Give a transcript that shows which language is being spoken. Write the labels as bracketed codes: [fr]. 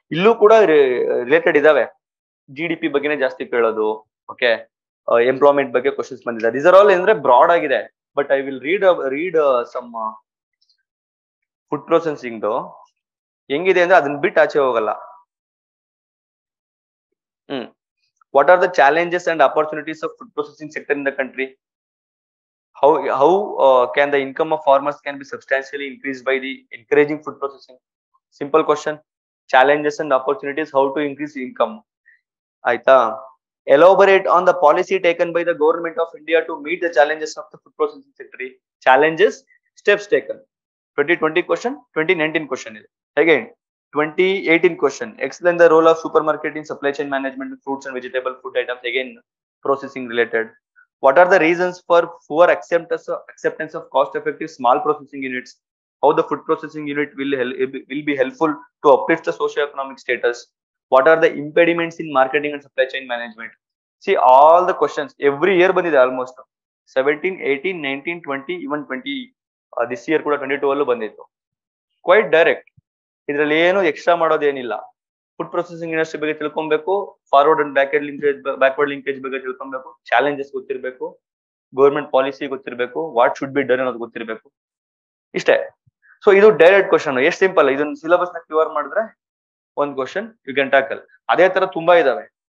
[kn] ಇಲ್ಲೂ ಕೂಡ ರಿಲೇಟೆಡ್ ಇದಾವೆ, GDP ಬಗ್ಗೆನೇ ಜಾಸ್ತಿ ಕೇಳೋದು. ಓಕೆ, ಎಂಪ್ಲಾಯ್ಮೆಂಟ್ ಬಗ್ಗೆ ಕ್ವಶನ್ಸ್ ಬಂದಿದೆ. ದೀಸ್ ಆರ್ ಆಲ್ ಅಂದ್ರೆ ಬ್ರಾಡ್ ಆಗಿದೆ. [en] but I will read some food processing [kn] ಹೆಂಗಿದೆ ಅಂದ್ರೆ ಅದನ್ನ ಬಿಟ್ಟು ಆಚೆ ಹೋಗಲ್ಲ. [en] What are the challenges and opportunities of food processing sector in the country? How can the income of farmers can be substantially increased by the encouraging food processing? Simple question. Challenges and opportunities, how to increase income. ಆಯ್ತಾ, Elaborate on the policy taken by the government of India to meet the challenges of the food processing sector. Challenges, steps taken. 2020 question, 2019 question is. Again, 2018 question. Explain the role of supermarket in supply chain management of fruits and vegetable food items. Again, processing related. What are the reasons for poor acceptance of cost-effective small processing units? How the food processing unit will be helpful to uplift the socio-economic status? What are the impediments in marketing and supply chain management? See all the questions every year [kn] bandide [en] almost 17, 18, 19, 20, even 20 this year [kn] ಕೂಡ [en] 22 [kn] ಅಲ್ಲೂ ಬಂದಿತ್ತು. Quite direct. ಇದರಲ್ಲಿ ಏನು extra ಮಾಡೋದೇನಿಲ್ಲ. Food processing industry ಬಗ್ಗೆ ತಿಳ್ಕೊಬೇಕು, forward and backward linkage ಬಗ್ಗೆ ತಿಳ್ಕೊಬೇಕು, challenges ಗೊತ್ತಿರಬೇಕು, ಗೌರ್ಮೆಂಟ್ ಪಾಲಿಸಿ ಗೊತ್ತಿರಬೇಕು, [en] what should be done [kn] ಅನ್ನೋದು ಗೊತ್ತಿರಬೇಕು. ಇಷ್ಟೇ. ಸೊ ಇದು ಡೈರೆಕ್ಟ್ ಕ್ವಶನ್. ಎಷ್ಟು ಸಿಂಪಲ್. ಇದನ್ನ ಸಿಲೆಬಸ್ ನ ಕ್ಲಿಯರ್ ಮಾಡಿದ್ರೆ ಒಂದು ಕ್ವಶನ್ [en] You can tackle. [kn] ಅದೇ ತರ ತುಂಬಾ ಇದಾವೆ.